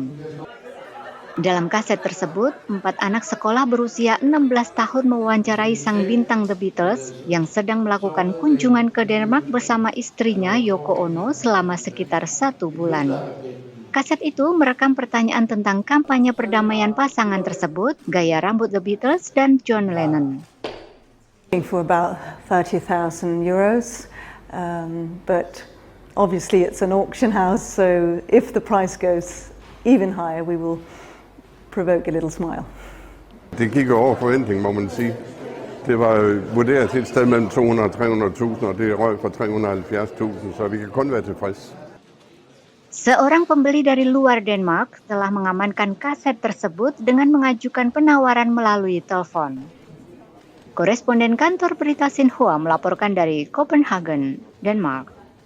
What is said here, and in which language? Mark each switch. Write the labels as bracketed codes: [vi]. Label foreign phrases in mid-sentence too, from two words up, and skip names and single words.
[id] Dalam kaset tersebut, 4 anak sekolah berusia 16 tahun mewawancarai sang bintang The Beatles yang sedang melakukan kunjungan ke Denmark bersama istrinya Yoko Ono selama sekitar 1 bulan. Kaset itu merekam pertanyaan tentang kampanye perdamaian pasangan tersebut, gaya rambut The Beatles dan John Lennon. [en] For about 30,000 euros, but obviously it's an auction house, so if the price goes even higher, we will provoke a little smile. [da] Det gik over forventning, må man sige. Det var vurderet til et sted mellem 200 og 300.000, og det røg for 370.000, så vi kan kun være tilfreds. [id] Seorang pembeli dari luar Denmark telah mengamankan kaset tersebut dengan mengajukan penawaran melalui telepon. Koresponden kantor berita Xinhua melaporkan dari Copenhagen, Denmark.